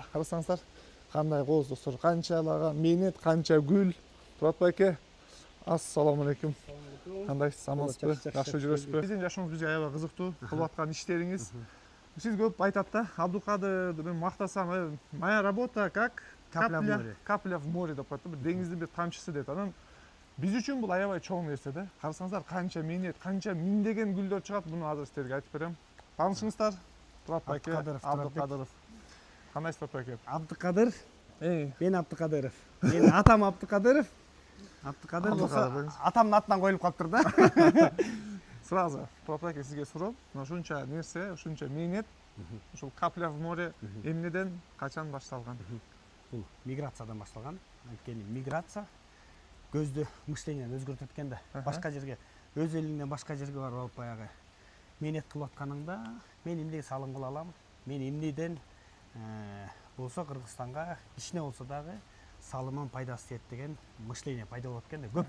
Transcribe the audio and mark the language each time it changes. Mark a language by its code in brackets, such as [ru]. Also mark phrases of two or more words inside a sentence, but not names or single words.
[ky] Карасаңыздар, кандай кооз достор, канчалаган мээнет, канча гүл. Турат байке, ассаламу алейкум. Кандайсыз, амансызбы? Жакшы жүрөсүзбү? Биздин жашооңуз бизге аябай кызыктуу, кылып аткан иштериңиз. Сиз көп айтат да, Абдукадыр, мен мактасам, [ru] моя работа как капля в море [ky] деп коет да, бир деңиздин бир тамчысы дейт. Анан биз үчүн бул аябай чоң нерсе да. Карасаңыздар, канча мээнет, канча миңдеген гүлдөр чыгат, муну азыр сиздерге айтып берем. Таанышыңыздар, Турат байке, Абдукадыров. Кандайсыз, Турат байке? Абдукадыр. Мен Абдукадыров. Менин атам Абдукадыров. Абдукадыр болсо атамдын атынан коюлуп калыптыр да. Сразу, Турат байке, сизге суроо. Ушунча нерсе, ушунча мээнет, ушул [ru] капля в море [ky] эмнеден, качан башталган? Бул миграциядан башталган. Анткени миграция көздү мышленияны өзгөртөт экен да. Башка жерге, өз элиңден башка жерге барып алып баягы мээнет кылып атканыңда, мен эмнеге салым кыла алам? Мен эмнеден болсо Кыргызстанга ичине болсо дагы салымын пайдасы тиет деген мышление пайда болот экен да.